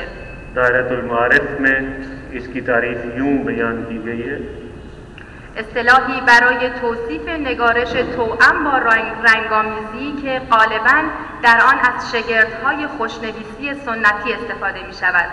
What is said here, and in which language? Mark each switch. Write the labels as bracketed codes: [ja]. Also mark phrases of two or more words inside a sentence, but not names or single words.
[ur] دائرۃ المعارف میں اس کی تعریف یوں بیان کی گئی ہے: [fa] اصطلاحی برای توصیف نگارش توأم با رنگامیزی که غالباً در آن از شگردهای خوشنویسی سنتی استفاده می شود.